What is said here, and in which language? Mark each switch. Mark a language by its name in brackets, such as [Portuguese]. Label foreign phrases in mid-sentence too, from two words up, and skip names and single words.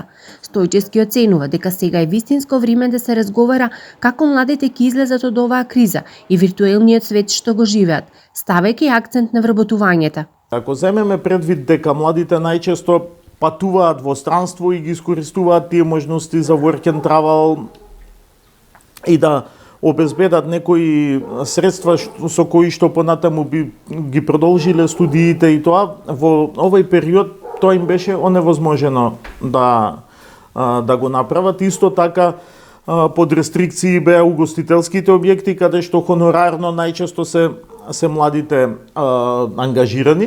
[Macedonian] Стојчевски оценува дека сега е вистинско време да се разговара како младите ќе излезат од оваа криза и виртуелниот свет што го живеат, ставајќи акцент на вработувањето. Ако земеме предвид дека младите најчесто патуваат во странство и ги искористуваат тие можности за [English] work and travel [Macedonian] и да обезбедат некои средства со кои што понатаму би ги продолжиле студиите и тоа, во овој период тоа им беше оневозможено да го направат. Исто така под рестрикции беа угостителските објекти каде што хонорарно најчесто се младите ангажирани.